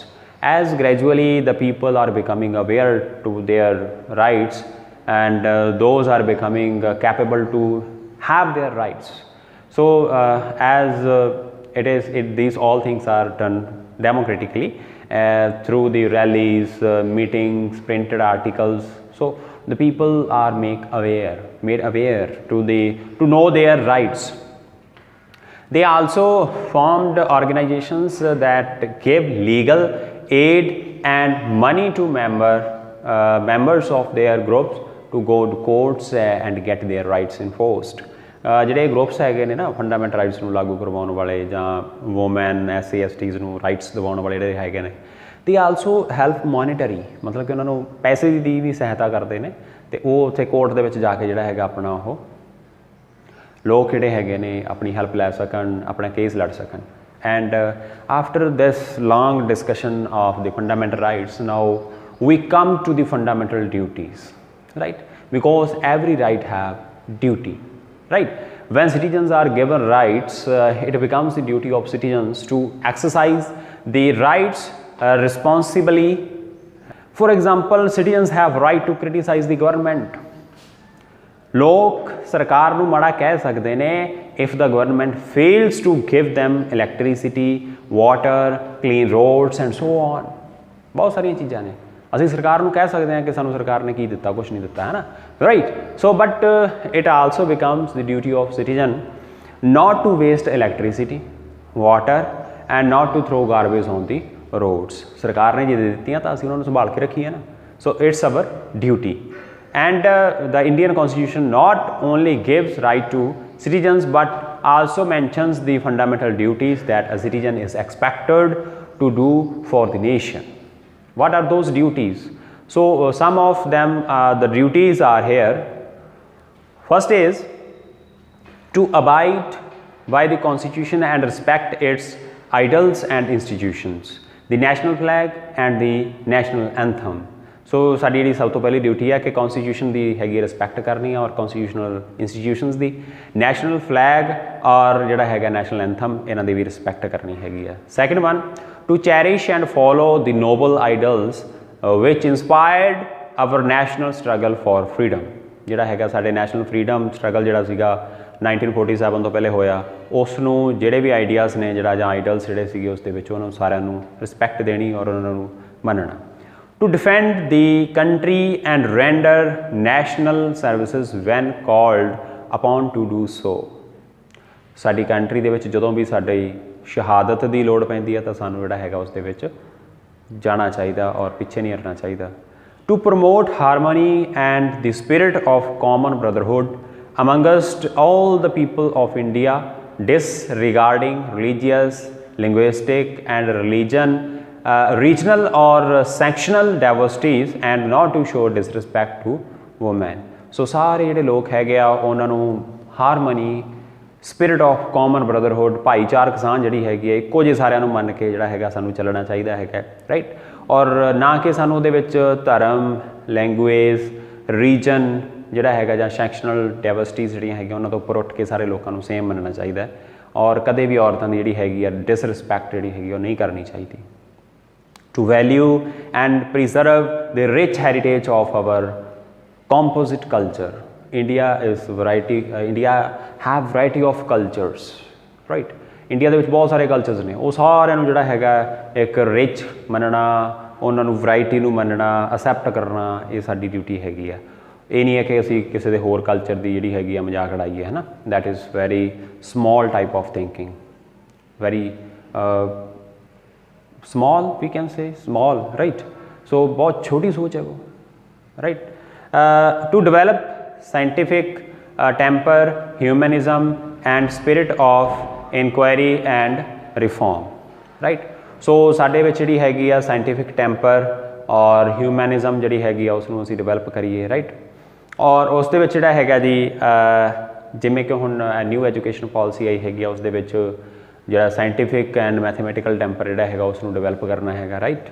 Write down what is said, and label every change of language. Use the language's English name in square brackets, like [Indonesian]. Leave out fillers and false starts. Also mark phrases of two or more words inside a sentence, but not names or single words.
[English] As gradually the people are becoming aware to their rights and those are becoming capable to have their rights, so as these all things are done democratically through the rallies, meetings, printed articles, So the people are made aware to know their rights. They also formed organizations that give legal aid and money to members of their groups to go to courts and get their rights enforced. [Punjabi] ਜਿਹੜੇ ਗਰੁੱਪਸ ਹੈਗੇ ਨੇ ਨਾ [English] fundamental rights [Punjabi] ਨੂੰ ਲਾਗੂ ਕਰਵਾਉਣ ਵਾਲੇ ਜਾਂ ਵੂਮੈਨ SC/STs ਨੂੰ ਰਾਈਟਸ ਦਿਵਾਉਣ ਵਾਲੇ ਜਿਹੜੇ ਹੈਗੇ ਨੇ, ਤੇ [English] also help monetary, [Punjabi] ਮਤਲਬ ਕਿ ਉਹਨਾਂ ਨੂੰ ਪੈਸੇ ਦੀ ਵੀ ਸਹਾਇਤਾ ਕਰਦੇ ਨੇ, ਤੇ ਉਹ ਉੱਥੇ ਕੋਰਟ ਦੇ ਵਿੱਚ ਜਾ ਕੇ ਜਿਹੜਾ ਹੈਗਾ ਆਪਣਾ ਉਹ ਲੋਕ ਜਿਹੜੇ ਹੈਗੇ ਨੇ ਆਪਣੀ ਹੈਲਪ ਲੈ ਸਕਣ, ਆਪਣਾ ਕੇਸ ਲੜ ਸਕਣ. [English] and after this long discussion of the fundamental rights, now we come to the fundamental duties, right? Because every right have duty, right? When citizens are given rights, it becomes the duty of citizens to exercise the rights responsibly. For example, citizens have right to criticize the government. [Punjabi] ਲੋਕ ਸਰਕਾਰ ਨੂੰ ਮਾੜਾ ਕਹਿ ਸਕਦੇ ਨੇ [English] if the government fails to give them electricity, water, clean roads and so on. [Punjabi] ਬਹੁਤ ਸਾਰੀਆਂ ਚੀਜ਼ਾਂ ਨੇ ਅਸੀਂ ਸਰਕਾਰ ਨੂੰ ਕਹਿ ਸਕਦੇ ਹਾਂ ਕਿ ਸਾਨੂੰ ਸਰਕਾਰ ਨੇ ਕੀ ਦਿੱਤਾ, ਕੁਛ ਨਹੀਂ ਦਿੱਤਾ, ਹੈ ਨਾ, ਰਾਈਟ? [English] so but it also becomes the duty of citizen not to waste electricity, water and not to throw garbage on the roads. [Punjabi] ਸਰਕਾਰ ਨੇ ਜੇ ਦੇ ਦਿੱਤੀਆਂ ਤਾਂ ਅਸੀਂ ਉਹਨਾਂ ਨੂੰ ਸੰਭਾਲ ਕੇ ਰੱਖੀਏ ਨਾ. [English] So it's our duty. And the Indian Constitution not only gives right to citizens but also mentions the fundamental duties that a citizen is expected to do for the nation. What are those duties? So some of them, the duties are here. First is to abide by the Constitution and respect its ideals and institutions, the national flag and the national anthem. [Punjabi] So ਸਾਡੀ ਜਿਹੜੀ ਸਭ ਤੋਂ ਪਹਿਲੀ ਡਿਊਟੀ ਹੈ ਕਿ ਕੌਨਸਟੀਟਿਊਸ਼ਨ ਦੀ ਹੈਗੀ ਰਿਸਪੈਕਟ ਕਰਨੀ ਹੈ ਔਰ [English] constitutional institutions [Punjabi] ਦੀ, [English] national flag [Punjabi] ਔਰ ਜਿਹੜਾ ਹੈਗਾ [English] national anthem, [Punjabi] ਇਹਨਾਂ ਦੀ ਵੀ ਰਿਸਪੈਕਟ ਕਰਨੀ ਹੈਗੀ ਹੈ. [English] second one, to cherish and follow the noble ideals which inspired our national struggle for freedom. [Punjabi] ਜਿਹੜਾ ਹੈਗਾ ਸਾਡੇ [English] national freedom struggle [Punjabi] ਜਿਹੜਾ ਸੀਗਾ 1947 ਤੋਂ ਪਹਿਲੇ ਹੋਇਆ, ਉਸ ਨੂੰ ਜਿਹੜੇ ਵੀ ਆਈਡੀਆਜ਼ ਨੇ ਜਿਹੜਾ ਜਾਂ ਆਈਡਲਸ ਜਿਹੜੇ ਸੀਗੇ ਉਸ ਦੇ ਵਿੱਚ ਉਹਨਾਂ ਨੂੰ ਸਾਰਿਆਂ ਨੂੰ ਰਿਸਪੈਕਟ ਦੇਣੀ ਔਰ ਉਹਨਾਂ ਨੂੰ ਮੰਨਣਾ. [English] To defend the country and render national services when called upon to do so. [Punjabi] ਸਾਡੀ ਕੰਟਰੀ ਦੇ ਵਿੱਚ ਜਦੋਂ ਵੀ ਸਾਡੀ ਸ਼ਹਾਦਤ ਦੀ ਲੋੜ ਪੈਂਦੀ ਹੈ ਤਾਂ ਸਾਨੂੰ ਜਿਹੜਾ ਹੈਗਾ ਉਸ ਦੇ ਵਿੱਚ ਜਾਣਾ ਚਾਹੀਦਾ ਔਰ ਪਿੱਛੇ ਨਹੀਂ ਹਟਣਾ ਚਾਹੀਦਾ. [English] To promote harmony and the spirit of common brotherhood amongst all the people of India, disregarding religious, linguistic and regional or sectional diversities and not to show disrespect to women. [Punjabi] So ਸਾਰੇ ਜਿਹੜੇ ਲੋਕ ਹੈਗੇ ਆ ਉਹਨਾਂ ਨੂੰ [English] harmony, spirit of common brotherhood, [Punjabi] ਭਾਈਚਾਰਕ ਸਾਂਝ ਜਿਹੜੀ ਹੈਗੀ ਹੈ ਇੱਕੋ ਜਿਹੇ ਸਾਰਿਆਂ ਨੂੰ ਮੰਨ ਕੇ ਜਿਹੜਾ ਹੈਗਾ ਸਾਨੂੰ ਚੱਲਣਾ ਚਾਹੀਦਾ ਹੈਗਾ, ਰਾਈਟ? ਔਰ ਨਾ ਕਿ ਸਾਨੂੰ ਉਹਦੇ ਵਿੱਚ ਧਰਮ, ਲੈਂਗੁਏਜ, ਰੀਜਨ ਜਿਹੜਾ ਹੈਗਾ ਜਾਂ [English] sectional diversities [Punjabi] ਜਿਹੜੀਆਂ ਹੈਗੀਆਂ ਉਹਨਾਂ ਤੋਂ ਉੱਪਰ ਉੱਠ ਕੇ ਸਾਰੇ ਲੋਕਾਂ ਨੂੰ ਸੇਮ ਮੰਨਣਾ ਚਾਹੀਦਾ ਔਰ ਕਦੇ ਵੀ ਔਰਤਾਂ ਦੀ ਜਿਹੜੀ ਹੈਗੀ ਆ ਡਿਸਰਿਸਪੈਕਟ ਜਿਹੜੀ ਹੈਗੀ ਉਹ ਨਹੀਂ ਕਰਨੀ ਚਾਹੀਦੀ. [English] To value and preserve the rich heritage of our composite culture. India have variety of cultures, right? [Punjabi] ਇੰਡੀਆ ਦੇ ਵਿੱਚ ਬਹੁਤ ਸਾਰੇ ਕਲਚਰਸ ਨੇ, ਉਹ ਸਾਰਿਆਂ ਨੂੰ ਜਿਹੜਾ ਹੈਗਾ ਇੱਕ ਰਿਚ ਮੰਨਣਾ, ਉਹਨਾਂ ਨੂੰ ਵਰਾਇਟੀ ਨੂੰ ਮੰਨਣਾ, ਅਸੈਪਟ ਕਰਨਾ, ਇਹ ਸਾਡੀ ਡਿਊਟੀ ਹੈਗੀ ਆ. ਇਹ ਨਹੀਂ ਹੈ ਕਿ ਅਸੀਂ ਕਿਸੇ ਦੇ ਹੋਰ ਕਲਚਰ ਦੀ ਜਿਹੜੀ ਹੈਗੀ ਆ ਮਜ਼ਾਕ ਉਡਾਈਏ, ਹੈ ਨਾ. [English] that is very small type of thinking, very small, we can say small, right? [Hindi] So बहुत छोटी सोच है वो, [English] right? To develop scientific temper, humanism and spirit of inquiry and reform, right? [Punjabi] So ਸਾਡੇ ਵਿੱਚ ਜਿਹੜੀ ਹੈਗੀ ਆ [English] scientific temper [Punjabi] ਔਰ humanism ਜਿਹੜੀ ਹੈਗੀ ਆ ਉਸ ਨੂੰ ਅਸੀਂ ਡਿਵੈਲਪ ਕਰੀਏ, right? ਔਰ ਉਸ ਦੇ ਵਿੱਚ ਜਿਹੜਾ ਹੈਗਾ ਜੀ ਜਿਵੇਂ ਕਿ ਹੁਣ [English] new education policy [Punjabi] ਆਈ ਹੈਗੀ ਆ ਉਸ ਦੇ ਵਿੱਚ ਜਿਹੜਾ [English] scientific and mathematical temper [Punjabi] ਜਿਹੜਾ ਹੈਗਾ ਉਸ ਨੂੰ ਡਿਵੈਲਪ ਕਰਨਾ ਹੈਗਾ, ਰਾਈਟ?